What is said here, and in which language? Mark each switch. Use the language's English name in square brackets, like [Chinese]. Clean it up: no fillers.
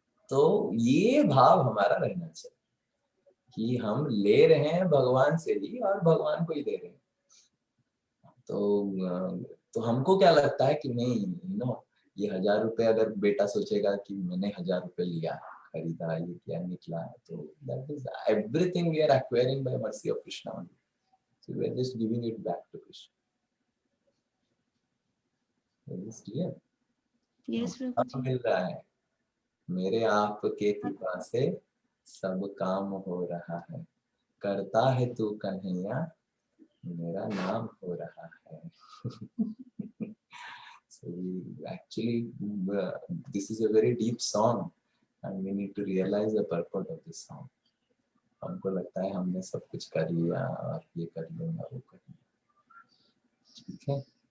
[Hindi] तो ये भाव हमारा रहना चाहिए कि हम ले रहे हैं भगवान से ही और भगवान को ही दे रहे हैं। तो हमको क्या लगता है कि नहीं, ये 1000 रुपए, अगर बेटा सोचेगा कि मैंने 1000 रुपए लिया, खरीदा, ये क्या निकला, तो [English] that is everything we are acquiring by mercy of Krishna only. So we are just giving it back to Krishna. Is clear? Yes, [Hindi] मिल रहा है, मेरे आपके कृपा से सब काम हो रहा है, करता है तू कन्हैया, मेरा नाम हो रहा है। [English] So actually this is a very deep song and we need to realize the purport of this song. [Hindi] हमको लगता है हमने सब कुछ कर लिया और ये कर लूंगा, वो कर लूंगा, ठीक है?